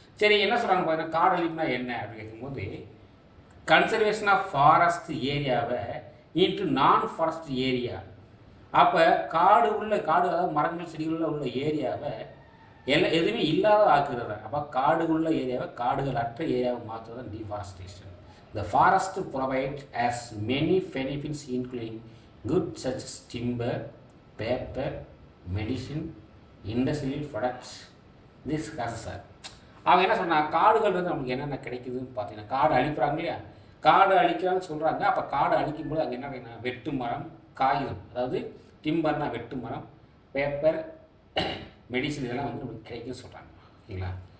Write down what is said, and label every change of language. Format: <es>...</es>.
<ta>சரி, என்ன சொல்கிறாங்க பார்த்தீங்கன்னா காடழிப்புனா என்ன அப்படின்னு கேட்கும்போது</ta> <en>Conservation of forest ஏரியாவை into non forest area.</en> <ta>அப்போ காடு அதாவது மரங்கள் செடிகளில் உள்ள ஏரியாவை எதுவுமே இல்லாத ஆக்குறது. அப்போ காடுள்ள ஏரியாவை காடுகள் அற்ற ஏரியாவை மாற்றுறது தான் deforestation.</ta> <en>The forest provides as many benefits including goods such as timber, paper, medicine, industrial products. This causes are</en> <ta>அவங்க என்ன சொன்னால் காடுகள் வந்து நமக்கு என்னென்ன கிடைக்குதுன்னு பார்த்தீங்கன்னா காடு அழிப்புறாங்க இல்லையா. காடு அழிக்கிறான்னு சொல்கிறாங்க. அப்போ காடு அழிக்கும்போது அங்கே என்ன வெட்டு மரம், காகிதம், அதாவது டிம்பர்னா வெட்டு மரம், பேப்பர், மெடிசன் இதெல்லாம் வந்து நமக்கு கிடைக்குன்னு சொல்கிறாங்க. ஓகேங்களா?</ta>